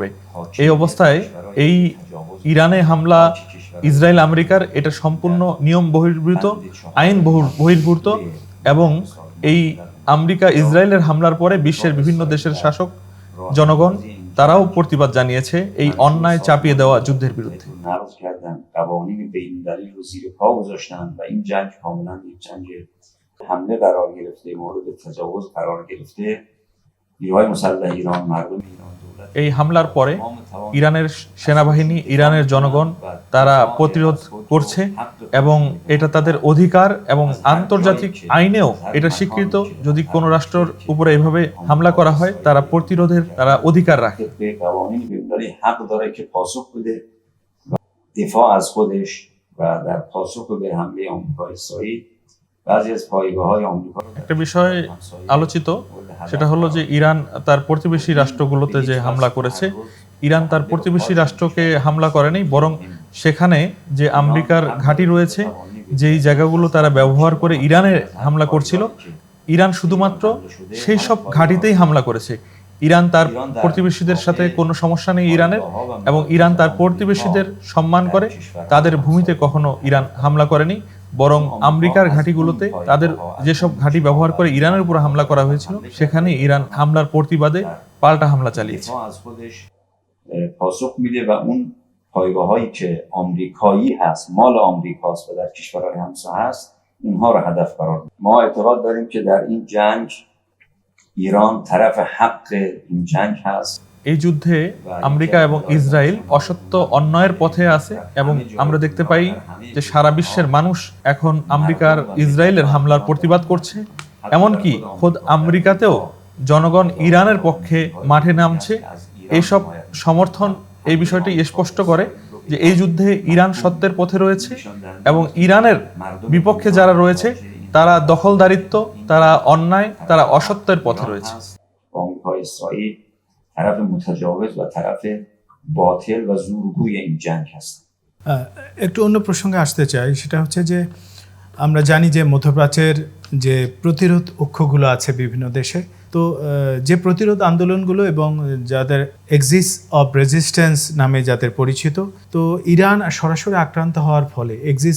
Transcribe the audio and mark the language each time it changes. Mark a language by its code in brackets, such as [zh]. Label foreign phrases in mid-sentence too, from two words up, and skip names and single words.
[bn] এই অবস্থায় এই ইরানে হামলা ইসরায়েল আমেরিকার, এটা সম্পূর্ণ নিয়ম বহির্ভূত, আইন বহির্ভূত, এবং এই আমেরিকা ইসরায়েলের হামলার পরে বিশ্বের বিভিন্ন দেশের শাসক জনগণ তারাও প্রতিবাদ জানিয়েছে এই অন্যায় চাপিয়ে দেওয়া যুদ্ধের বিরুদ্ধে। [fa] نقض کردن قوانین بین‌المللی رو زیر پا گذاشتن و این جنگ کاملا یک جنگ حمله قرار گرفته، مورد تجاوز قرار گرفته. نیروهای مسلح ایران، مردم ایران، دولت [bn] এই হামলার পরে ইরানের সেনাবাহিনী, ইরানের জনগণ তারা প্রতিরোধ করছে এবং এটা তাদের অধিকার এবং আন্তর্জাতিক আইনেও এটা স্বীকৃত। যদি কোনো রাষ্ট্রের উপরে এভাবে হামলা করা হয় তারা প্রতিরোধের তারা অধিকার রাখে। [fa] به قوانین بین‌المللی حق داره که پاسخ بده و دفاع از خودش و در پاسخ به حمله آمریکا اسرائیل بعضی از پایگاه‌های آمریکا رو [bn] একটা বিষয় আলোচিত, সেটা হলো যে ইরান তার প্রতিবেশী রাষ্ট্রগুলোতে যে হামলা করেছে, ইরান তার প্রতিবেশী রাষ্ট্রকে হামলা করেনি, বরং সেখানে যে আমেরিকার ঘাঁটি রয়েছে, যেই জায়গাগুলো তারা ব্যবহার করে ইরানে হামলা করছিল, ইরান শুধুমাত্র সেই সব ঘাঁটিতেই হামলা করেছে। ইরান তার প্রতিবেশীদের সাথে কোনো সমস্যা নেই ইরানের, এবং ইরান তার প্রতিবেশীদের সম্মান করে, তাদের ভূমিতে কখনো ইরান হামলা করেনি, বরং আমেরিকার ঘাঁটিগুলোতে তাদের যেসব ঘাঁটি ব্যবহার করে ইরানের উপর হামলা করা হয়েছিল সেখানে ইরান হামলার প্রতিবাদে পাল্টা হামলা চালিয়েছে। [fa] دفاع از خودش پاسخ میده و اون پایگاه‌هایی که آمریکایی هست، مال آمریکاست و در کشورهای همسایه هست، اونها رو هدف قرار میده. ما اعتقاد داریم که در این جنگ ایران طرف حق این جنگ هست. [bn] এই যুদ্ধে আমেরিকা এবং ইসরায়েল অসত্য অন্যায়ের পথে আছে, এবং আমরা দেখতে পাই যে সারা বিশ্বের মানুষ এখন আমেরিকার ইসরায়েলের হামলার প্রতিবাদ করছে। এমনকি খোদ আমেরিকাতেও জনগণ ইরানের পক্ষে মাঠে নামছে। এইসব সমর্থন এই বিষয়টি স্পষ্ট করে যে এই যুদ্ধে ইরান সত্যের পথে রয়েছে, এবং ইরানের বিপক্ষে যারা রয়েছে তারা দখলদারিত্ব, তারা অন্যায়, তারা অসত্যের পথে রয়েছে। [fa] آمریکا اسرائیل طرف متجاوز و طرف باطل و زورگوی این جنگ هست. [bn] একটু অন্য প্রসঙ্গে আসতে চাই, সেটা হচ্ছে যে আমরা জানি যে মধ্যপ্রাচ্যের যে প্রতিরোধ অক্ষগুলো আছে বিভিন্ন দেশে, তো যে প্রতিরোধ আন্দোলনগুলো এবং যাদের [en] axis of resistance [bn] নামে যাদের পরিচিত, তো ইরান সরাসরি আক্রান্ত হওয়ার ফলে এক্সিস